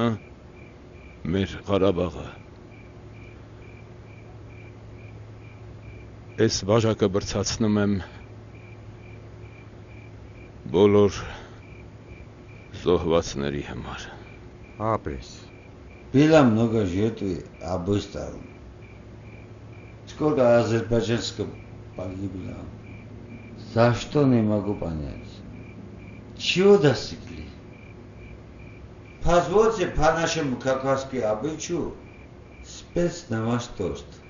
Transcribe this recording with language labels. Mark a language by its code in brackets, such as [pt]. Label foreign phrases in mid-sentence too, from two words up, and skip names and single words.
[hy] Մեր Ղարաբաղը։ Այս բաժակը բրցացնում եմ բոլոր զոհվածների համար։ Ապրես։ [ru] Было много жертв обоих сторон. Сколько азербайджанцев погибло? За что не могу понять. Чего достигли? Позвольте по нашему кавказскому обычаю спеть на ваш тост.